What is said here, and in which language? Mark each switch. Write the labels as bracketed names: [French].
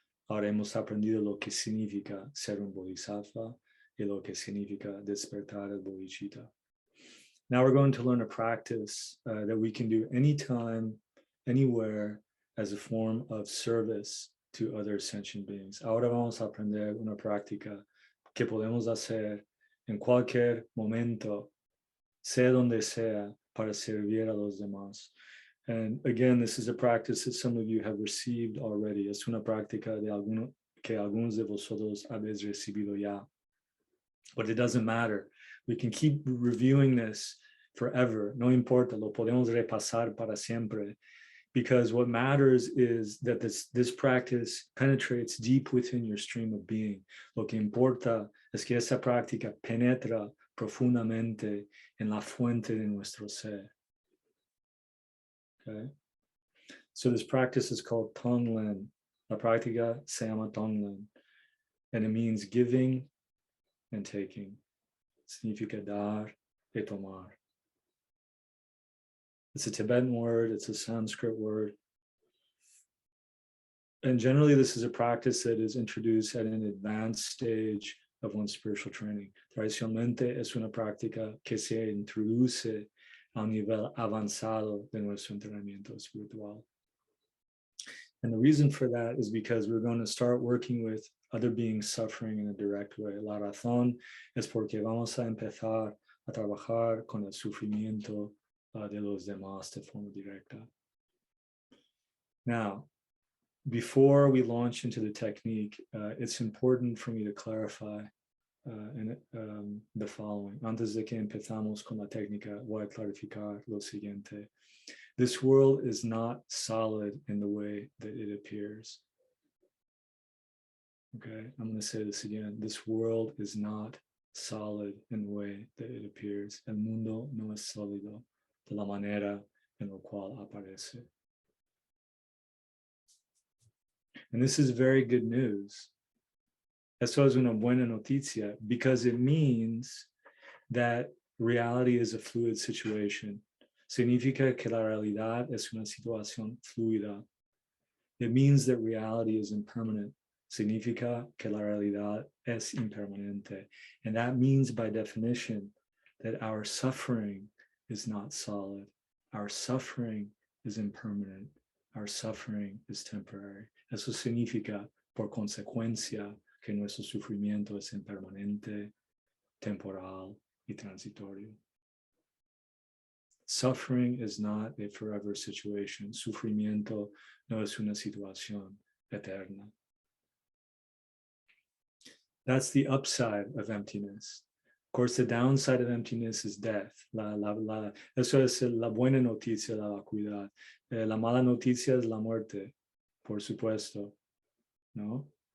[Spanish] Ahora hemos aprendido lo que significa ser un bodhisattva y lo que significa despertar el bodhicitta. [English] Now we're going to learn a practice that we can do anytime, anywhere, as a form of service to other sentient beings. [Spanish] Ahora vamos a aprender una práctica que podemos hacer en cualquier momento, sea donde sea, para servir a los demás. [English] And again, this is a practice that some of you have received already. [Spanish] Es una práctica que algunos de vosotros habéis recibido ya. [English] But it doesn't matter. We can keep reviewing this forever. [Spanish] No importa, lo podemos repasar para siempre. [English] Because what matters is that this practice penetrates deep within your stream of being. [Spanish] Lo que importa es que esa práctica penetra profundamente en la fuente de nuestro ser. [English] Okay? So this practice is called Tonglen. [Spanish] La práctica se llama Tonglen. [English] And it means giving and taking. [Spanish] Significa dar y tomar. [English] It's a Tibetan word, it's a Sanskrit word. And generally, this is a practice that is introduced at an advanced stage of one's spiritual training. [Spanish] Tradicionalmente es una práctica que se introduce a un nivel avanzado de nuestro entrenamiento espiritual. [English] And the reason for that is because we're going to start working with other beings suffering in a direct way. [Spanish] La razón es porque vamos a empezar a trabajar con el sufrimiento de los demás de forma directa. [English] Now, before we launch into the technique, it's important for me to clarify the following. [Spanish] Antes de que empezamos con la técnica, voy a clarificar lo siguiente. [English] This world is not solid in the way that it appears. Okay, I'm going to say this again. This world is not solid in the way that it appears. [Spanish] El mundo no es sólido de la manera en la cual aparece. [English] And this is very good news. [Spanish] Eso es una buena noticia [English] because it means that reality is a fluid situation. [Spanish] Significa que la realidad es una situación fluida. [English] It means that reality is impermanent. [Spanish] Significa que la realidad es impermanente. [English] And that means by definition that our suffering is not solid. Our suffering is impermanent. Our suffering is temporary. [Spanish] Eso significa, por consecuencia, que nuestro sufrimiento es impermanente, temporal y transitorio. [English] Suffering is not a forever situation. [Spanish] Sufrimiento no es una situación eterna. [English] That's the upside of emptiness. Of course, the downside of emptiness is death. [Spanish] Eso es la buena noticia, la vacuidad. La mala noticia es la muerte, por supuesto, ¿no?